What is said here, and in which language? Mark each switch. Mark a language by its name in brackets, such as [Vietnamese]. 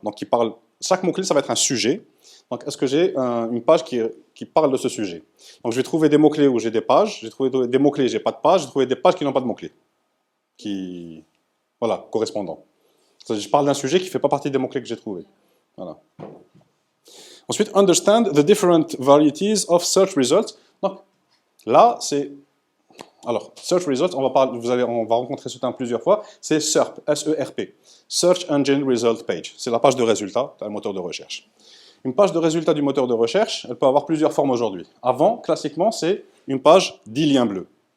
[French] Donc, qui parlent, chaque mot-clé, ça va être un sujet. Donc, est-ce que j'ai une page qui parle de ce sujet? Donc, je vais trouver des mots-clés où j'ai des pages. J'ai trouvé des mots-clés, j'ai pas de page. J'ai trouvé des pages qui n'ont pas de mots-clés. Voilà, correspondant. Je parle d'un sujet qui ne fait pas partie des mots-clés que j'ai trouvés. Voilà. [English] Ensuite, understand the different varieties of search results. [French] Donc, là, c'est... Alors, search results, on va rencontrer ce terme plusieurs fois. C'est SERP, S-E-R-P. Search Engine Result Page. C'est la page de résultat d'un moteur de recherche. Une page de résultat du moteur de recherche, elle peut avoir plusieurs formes aujourd'hui. Avant, classiquement, c'est une page 10 liens bleus.